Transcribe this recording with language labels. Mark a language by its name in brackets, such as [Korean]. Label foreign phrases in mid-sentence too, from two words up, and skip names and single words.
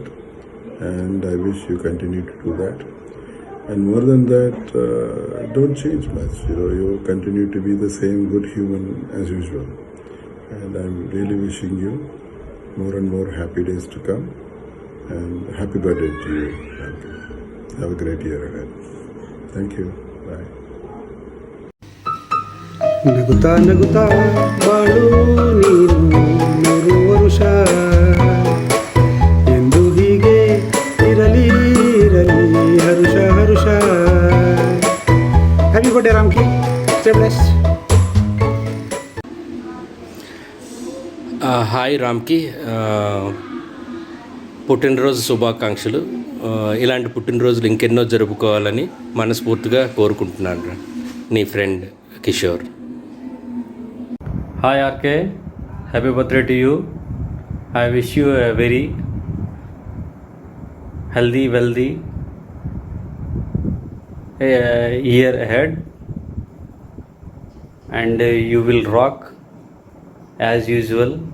[English] And I wish you continue to do that. And more than that, don't change much. You continue to be the same good human as usual. And I'm really wishing you more and more happy days to come. And happy birthday to you. Have a great year ahead. Thank you. Bye. [Kannada] ನಗುತ್ತಾ ನಗುತ್ತಾ ಬಾಳು ನೀನು ನೂರು ವರುಷ ಎಂದು ಹೀಗೆ ಇರಲಿ ಇರಲಿ ಹರುಷ ಹರುಷ. [English] Happy birthday Ramki. Stay blessed. [Telugu] హాయ్ రామ్కి, పుట్టినరోజు శుభాకాంక్షలు. ఇలాంటి పుట్టినరోజులు ఇంకెన్నో జరుపుకోవాలని మనస్ఫూర్తిగా కోరుకుంటున్నాను. నీ ఫ్రెండ్ కిషోర్. [English] Hi RK, happy birthday to you. I wish you a very healthy, wealthy year ahead, and you will rock as usual.